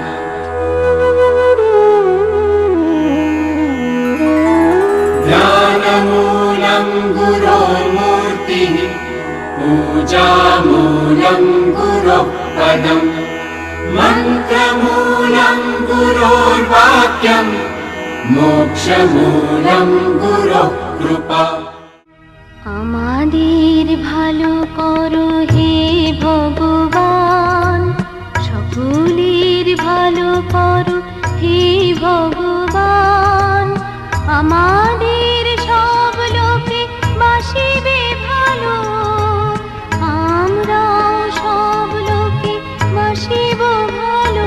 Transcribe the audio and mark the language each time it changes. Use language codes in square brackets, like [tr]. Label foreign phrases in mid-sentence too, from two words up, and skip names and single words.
[sa] ध्यानमूलं गुरोर्मूर्तिः पूजामूलं गुरोः पदम् मन्त्रमूलं गुरोर्वाक्यम् मोक्षमूलं गुरोः कृपा। [bn] আমাদের ভালো করো হে ভগবান, সকলের ভালো করো হে ভগবান। আমাদের সব লোকে বাসিবে ভালো, আমরাও সব লোকে বাসিব ভালো।